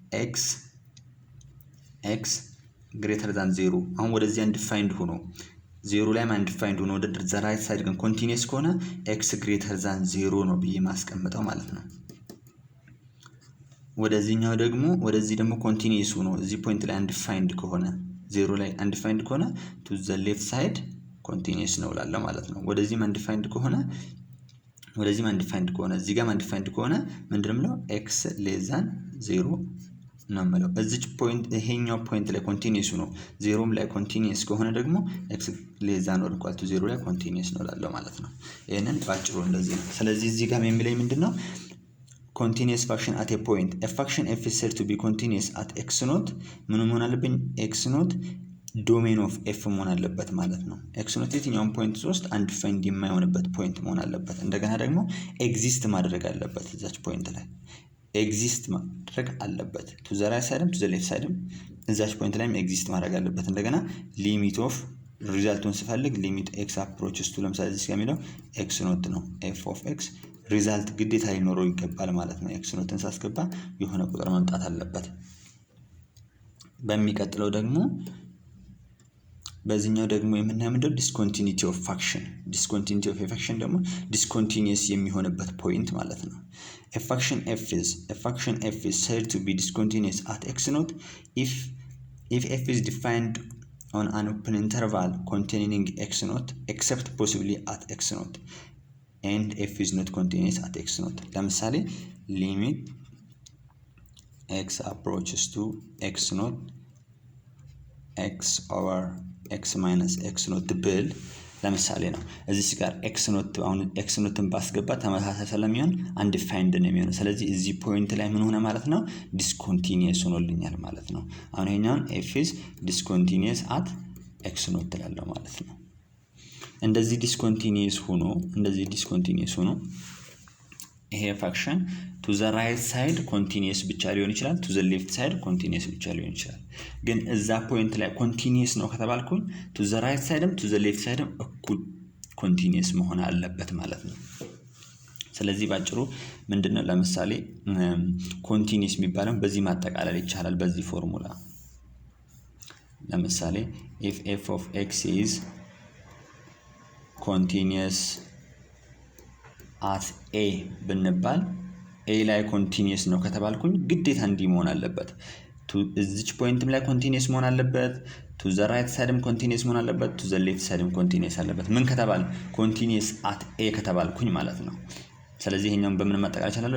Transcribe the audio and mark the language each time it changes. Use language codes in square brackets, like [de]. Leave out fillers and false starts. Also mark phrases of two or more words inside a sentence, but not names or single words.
[en] x greater than 0 [am] አሁን ወደዚህ አንዲፋይንድ ሆኖ 0 ላይ አንዲፋይንድ ሆኖ ወደ [en] the right side [am] ግን ኮንቲኒየስ ከሆነ [en] x greater than 0 [am] ነው ብዬ ማስቀምጠው ማለት ነው። ወደዚህኛው ደግሞ ወደዚህ ደግሞ ኮንቲኒየስ ሆኖ እዚህ ፖይንት ላይ አንዲፋይንድ ከሆነ 0 ላይ አንዲፋይንድ ከሆነ [en] to the left side [am] ኮንቲኒየስ ነው እላለሁ ማለት ነው። ወደዚህም አንዲፋይንድ ከሆነ እዚህ ጋር አንዲፋይንድ ከሆነ ምንድነው ነው [en] x less than 0 [am] ነው ማለት። እዚች ፖይንት ይሄኛው ፖይንት ላይ ኮንቲኒየስ ሆኖ 0ም ላይ ኮንቲኒየስ ከሆነ ደግሞ [en] x less than or equal to 0 [am] ላይ ኮንቲኒየስ ነው እላለሁ ማለት ነው። ይሄንን ባጭሩ እንደዚህ ነው። ስለዚህ እዚህ ጋር የሚለኝ ምንድነው? [en] continuous function at a point a function f is said to be continuous at x naught [am] ምን መሆን አለብኝ? [en] x naught domain of f [am] መሆን አለበት ማለት ነው። [en] x naught [am] የትኛውን ፖይንት ውስጥ አንዲፋይንድ የማይሆንበት ፖይንት መሆን አለበት። እንደገና ደግሞ ኤግዚስት ማድረግ አለበት፣ እዛች ፖይንት ላይ ኤግዚስት ማድረግ አለበት። [en] to the right side to the left side [am] እዛች ፖይንት ላይም ኤግዚስት ማድረግ አለበት። እንደገና [en] limit of [am] ሪዛልቱን ስፈልግ [en] limit x approaches to [am] ለምሳሌ እዚህ ጋር የሚለው [en] x naught [am] ነው [en] f of x [am] ሪዛልት ግዴታ ሊኖረው ይገባል ማለት ነው። [en] x naughtን [am] ሳስገባ የሆነ ቁጥር መምጣት አለበት። በሚቀጥለው ደግሞ በዚህኛው ደግሞ የምናየው ምንድነው? [en] discontinuity of function። discontinuity of function [am] ደግሞ ዲስኮንቲኒየስ የሚሆንበት ፖይንት ማለት ነው። [en] a function f is said to be discontinuous at x naught if f is defined on an open interval containing x naught except possibly at x naught and f is not continuous at x naught። ለምሳሌ limit x approaches to x naught x over x minus x naught [am] ብል ለምሳሌ ነው። እዚህ ጋር [en] x naught [am] አሁን x naughን ባስገባ ተመሳሳይ ስለሚሆን አንዲፋይንድ ነው የሚሆነው። ስለዚህ እዚህ ፖይንት ላይ ምን ሆነ ማለት ነው? ዲስኮንቲኒየስ ሆኖልኛል ማለት ነው። አሁን ይሄኛውን [en] f is discontinuous at x naught [am] ትላለህ ማለት ነው። እንደዚህ ዲስኮንቲኒየስ ሆኖ ይሄ ፋክሽን [en] to the right side continuous [am] ብቻ ሊሆን ይችላል፣ [en] to the left side continuous [am] ብቻ ሊሆን ይችላል። ግን እዛ ፖይንት ላይ continuous ነው ከተባልኩኝ [en] to the right sideም to the left sideም [am] እኩል continuous መሆን አለበት ማለት ነው። ስለዚህ ባጭሩ ምንድነው? ለምሳሌ continuous የሚባለው በዚህ ማጠቃለል ይቻላል በዚህ ፎርሙላ። ለምሳሌ [en] if f of x is continuous at a [am] ብንባል a ላይ ኮንቲኒየስ ነው ከተባልኩኝ ግዴታ እንዲህ መሆን አለበት። እዚች ፖይንትም ላይ ኮንቲኒየስ መሆን አለበት፣ [en] to the right sideም [am] ኮንቲኒየስ መሆን አለበት፣ [en] to the left sideም [am] ኮንቲኒየስ አለበት። ምን ከተባል? [en] continuous at a [am] ከተባልኩኝ ማለት ነው። ስለዚህ ይሄኛውን በምን ማጠቃለል ይችላል?